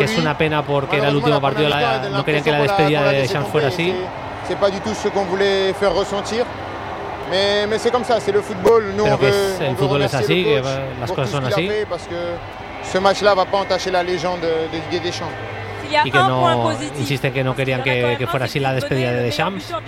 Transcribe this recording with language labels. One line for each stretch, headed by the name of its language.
Spanish: que es una pena porque era el último partido, no querían que la despedida de Deschamps fuera así.
French: C'est pas du tout ce qu'on voulait faire ressentir. Mais c'est comme ça, c'est le football. Nous,
Spanish: pero el fútbol es así, las cosas son así.
French: Ce match-là va pas entacher la légende de Didier Deschamps.
Spanish: Y que no insisten que no querían que fuera así la despedida de Deschamps.